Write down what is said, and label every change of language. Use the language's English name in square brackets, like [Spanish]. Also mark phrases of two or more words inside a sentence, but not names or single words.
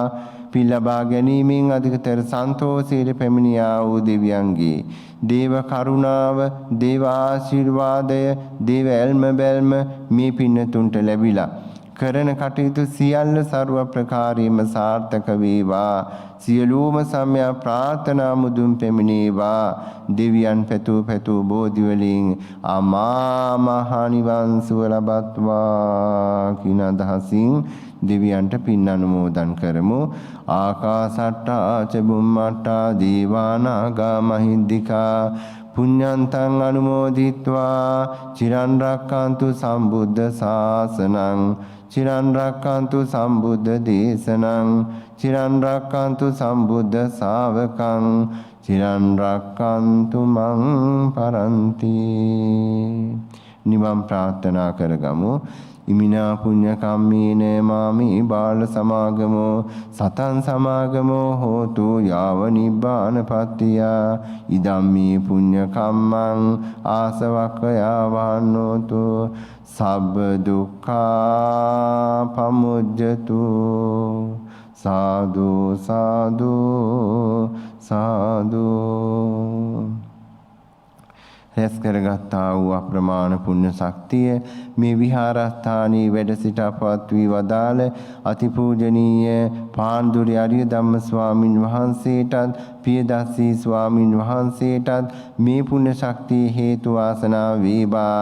[Sinhala] පින් ලබා ගැනීමෙන් අධිකතර සන්තෝෂයට පැමිණියා වූ දෙවියන්ගේ දේව කරුණාව, දේව ආශිර්වාදය, දේව ඇල්ම බැල්ම මේ පින්නතුන්ට ලැබිලා කරන කටයුතු සියල්ල ਸਰව ප්‍රකාරයෙන්ම සාර්ථක වේවා. සියලුම සම්‍යක් ප්‍රාර්ථනා මුදුන් පැමිණේවා. දෙවියන් පැතූ බෝධි වලින් අමා මහ නිවන් සුව ලබත්වා කින අදහසින් දෙවියන්ට පින් අනුමෝදන් කරමු. [Pali] ආකාසට්ටා ච බුම්මට්ටා දීවානාගා මහින්దికා පුඤ්ඤන්තං අනුමෝදිත්වා චිරන් රක්칸තු සම්බුද්ධ ශාසනං චිරන් රක්칸තු සම්බුද්ධ දේශනං චිරන් රක්칸තු සම්බුද්ධ ශාවකං චිරන් රක්칸තු මං පරන්ති. [Sinhala] නිවන් ප්‍රාර්ථනා කරගමු. [Pali] ඉමිනා පුඤ්ඤ කම්මේන මාමේ බාල සමාගමෝ සතං සමාගමෝ හෝතු යාව නිබ්බානපත්තිය ඉදම්මේ පුඤ්ඤ කම්මං ආසවක්ඛයා වහන්නෝතු සබ්බ දුක්ඛා පමුජ්ජතු සාදු සාදු සාදු. [Sinhala] රැස් කරගත්තා වූ අප්‍රමාණ පුණ්‍ය ශක්තිය මේ විහාරස්ථානයේ වැඩ සිට අපවත් වී වදාළ අතිපූජනීය පාන්දුරි අරිය ධම්ම ස්වාමින් වහන්සේටත් පියදස්සී ස්වාමින් වහන්සේටත් මේ පුණ්‍ය ශක්තිය හේතු වාසනා වේවා.